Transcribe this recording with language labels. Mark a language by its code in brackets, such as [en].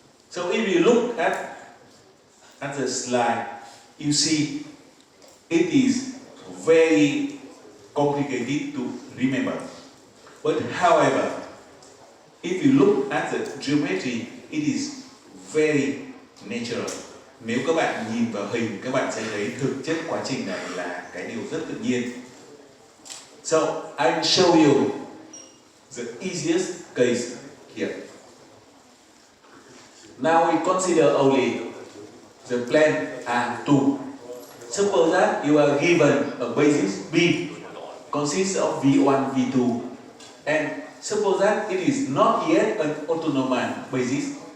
[en] So if you look at the slide, you see it is very complicated to remember. But however, if you look at the geometry, it is very natural. [vi] Nếu các bạn nhìn vào hình, các bạn sẽ thấy thực chất quá trình này là cái điều rất tự nhiên. [en] So, I'll show you the easiest case here. Now we consider only the plane A2. Suppose that you are given a basis B consists of V1, V2, and suppose that it is not yet an autonomous basis.